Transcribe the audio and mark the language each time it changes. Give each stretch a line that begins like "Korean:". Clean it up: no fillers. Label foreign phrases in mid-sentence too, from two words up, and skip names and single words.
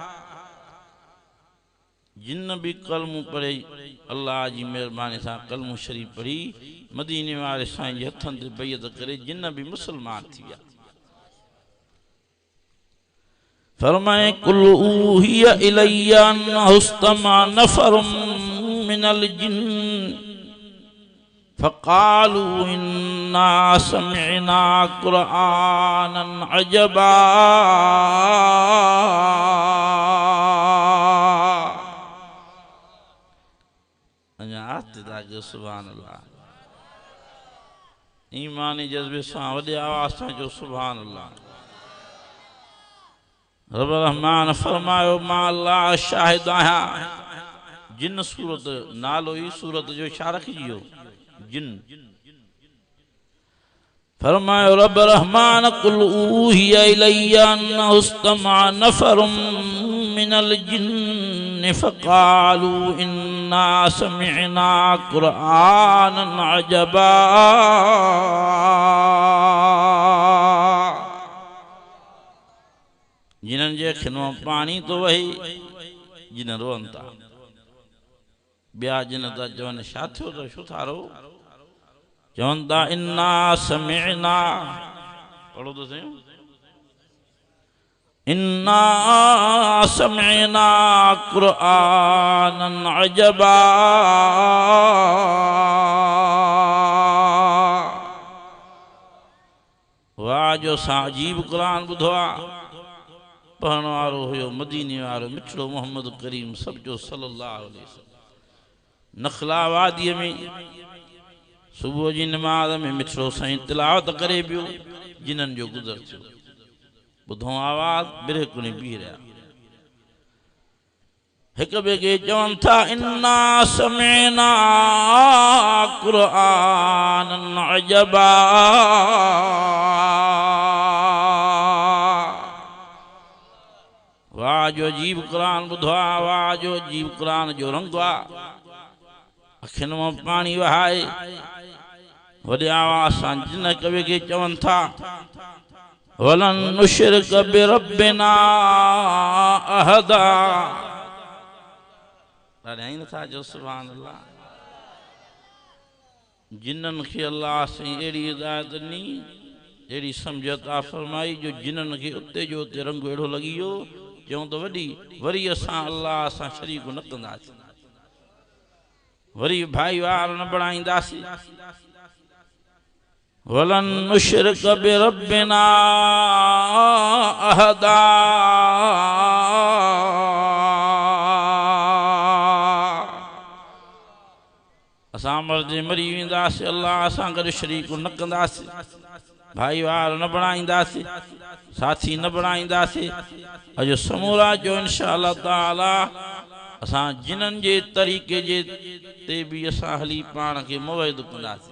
Sindhi: जिन भी कलमू पढ़े अल्लाह जी मेहरबानी सां कलमू शरीफ पढ़ी मदीने वाले साईं जे हथनि ते बैयत करे जिन भी मुसलमान थी विया।
Arabic: فرمائي قل أوحي إلي أنه استمع نفر من الجن فقالوا إنا سمعنا قرآنا عجبا. سبحان الله,
Sindhi: ईमानी जज्बे सां वॾे आवाज़ सां जो
Arabic: سبحان الله.
Sindhi: रब रहमान फरमायो मां अल्लाह शाहिद आहियां। जिन सूरत नालो ई सूरत जो छा रखियो जिन।
Arabic: फरमायो रब रहमान قل أوحي إلي أنه استمع نفر من الجن فقالوا إنا سمعنا قرآنا عجبا.
Sindhi: जिन्हनि जे अखियुनि मां पाणी तो वहे, जिन रोअनि था, ॿिया जिन था चवनि छा थियो त छो था रो, चवनि था
Arabic: إنا سمعنا,
Sindhi: पढ़ो तो सही,
Arabic: إنا سمعنا قرآنا عجبا.
Sindhi: वाह जो असां अजीब क़ुरान ॿुधो आहे। पढ़ण वारो हुयो मदीने वारो मिठड़ो मोहम्मद करीम सबजो
Arabic: صلى الله عليه وسلم.
Sindhi: नखला वादीअ में सुबुह जी नमाज़ में मिठड़ो साईं तिलावत करे पियो, जिन्हनि जो गुज़र थियो। ॿुधो आवाज़ बिरकुनी बीह रहिया, हिक ॿिए खे चवनि था
Arabic: إنا سمعنا قرآنا عجبا.
Sindhi: वाह जो अजीब कुरान ॿुधो आहे, वाह जो अजीब कुरान जो रंग आहे। अखियुनि मां पाणी वहाए वॾे आवाज़ सां जिन हिक ॿिए खे चवनि था
Arabic: ولن نشرك بربنا أحدا.
Sindhi: ॾाढाई नथा जो
Arabic: سبحان الله.
Sindhi: जिन्हनि खे अल्लाह साईं अहिड़ी हिदायत ॾिनी, अहिड़ी सम्झ अता फरमाई जो जिन्हनि खे उते जो उते रंग अहिड़ो लॻी वियो, चऊं त वरी असां अल्लाह सां शरीक न कंदासीं, वरी भाई वार न बणाईंदासीं।
Arabic: ولن نشرك بربنا أحدا.
Sindhi: असां मर्दे मरी वेंदासीं, अल्लाह सां गॾु शरीक न कंदासीं, भाई वार न बणाईंदासीं, साथी न बणाईंदासीं। अॼु समूरा जो
Arabic: إن شاء الله تعالى
Sindhi: असां जिन्हनि जे तरीक़े जे ते भी असां हली पाण खे मुवहिद कंदासीं।